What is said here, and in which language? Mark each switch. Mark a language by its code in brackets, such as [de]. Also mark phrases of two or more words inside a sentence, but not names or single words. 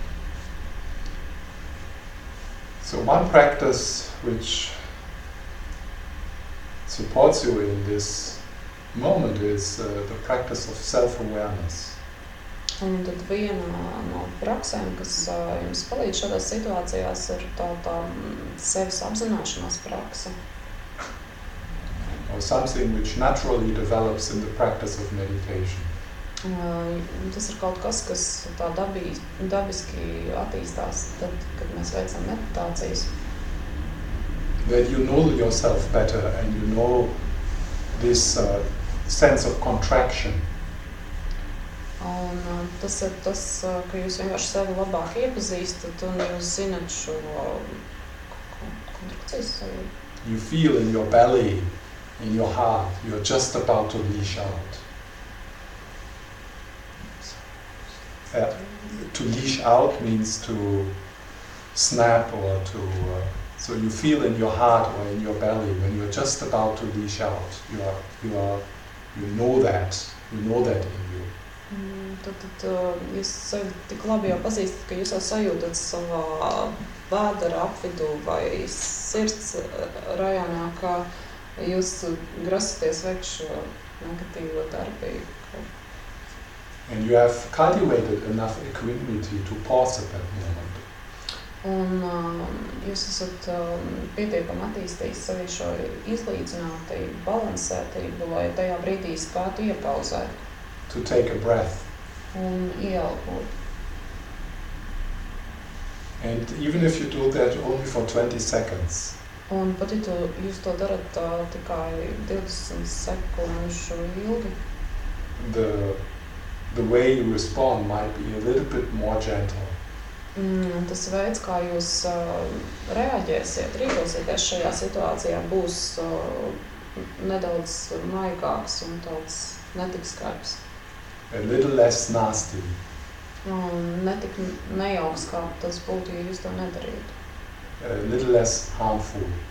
[en] So one practice which supports you in this moment is the practice of self-awareness. [lv] Un tad viena no praksēm, kas jums palīdz šādās situācijās, ir tā sevis apzināšanās prakse. [en] Or something which naturally develops in the practice of meditation. [lv] Tas ir kaut kas, kas tā dabiski attīstās tad, kad mēs veicam meditācijas. [en] That you know yourself better and you know this sense of contraction. [lv] Un tas ir tas, ka jūs vienkārši sevi labāk iepazīstat un jūs zinat šo kontrakcijas sajūtu. [en] You feel in your belly, in your heart, you're just about to leash out. To leash out means to snap or to So you feel in your heart or in your belly when you're just about to leash out. You know that in you. [lv] Tad jūs sevi tik labi jau pazīstat, ka jūs jau sajūtat savā vēdera apvidū vai sirds rajonā, ka jūs grasaties veikt šo negatīvo darbību. [en] And you have cultivated enough equanimity to pause at that moment. [lv] Un jūs esat pietiekami attīstījis sevi šo izlīdzinātību, balansētību, lai tajā brīdī spētu iepauzēt. [en] To take a breath. [lv] Un ieelpot. [en] And even if you do that only for 20 seconds. [lv] Un pat ja jūs to darat tikai 20 sekundžu ilgi. [en] The way you respond might be a little bit more gentle. [lv] Tas veids, kā jūs reaģēsiet, rīkosieties šajā situācijā, būs nedaudz maigāks un tāds netik skarbs. [en] A little less nasty. [lv] Un netik nejauks, kā tas būtu, ja jūs to nedarītu. [en] A little less harmful.